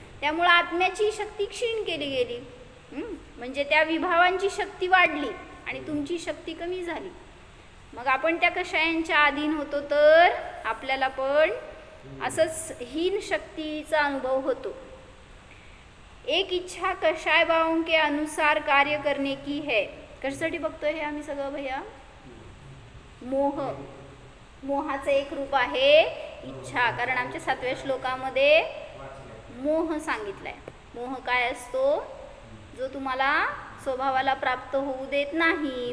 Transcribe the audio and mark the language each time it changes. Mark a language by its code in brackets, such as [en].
[mr] त्यामुळं आत्म्याची शक्ती क्षीण केली गेली. म्हणजे त्या विभावांची शक्ती वाढली आणि तुमची शक्ती कमी झाली. मग आपण त्या कषायांच्या अधीन होतो तर आपल्याला पण असंच हीन शक्तीचा अनुभव होतो. [hi] एक इच्छा कषाय भावों के अनुसार कार्य करने की है. [mr] कशासाठी बघतोय हे आम्ही सगळं भैया? मोह. मोहाचं एक रूप आहे इच्छा. कारण आमच्या 7व्या श्लोकामध्ये मोह सांगितलाय. मोह काय असतो? जो तुम्हाला स्वभावाला प्राप्त होऊ देत नाही.